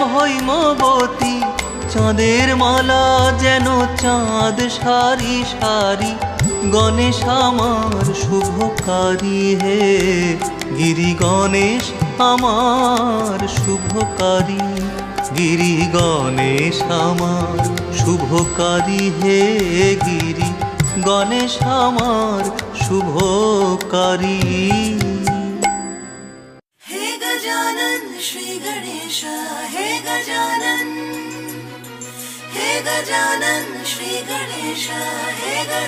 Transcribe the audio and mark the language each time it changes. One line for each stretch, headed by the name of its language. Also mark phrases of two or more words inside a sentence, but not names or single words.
Bangla: হৈমবতী চাঁদের মালা যেন চাঁদ সারি সারি গণেশ আমার শুভকারী হে গিরি গণেশ আমার শুভকারী গিরি গণেশ আমার শুভকারী হে গিরি গণেশ আমার শুভকারী
Hindi: हे गजानन श्री गणेश हे गजानन हे गजानन श्री गणेश हे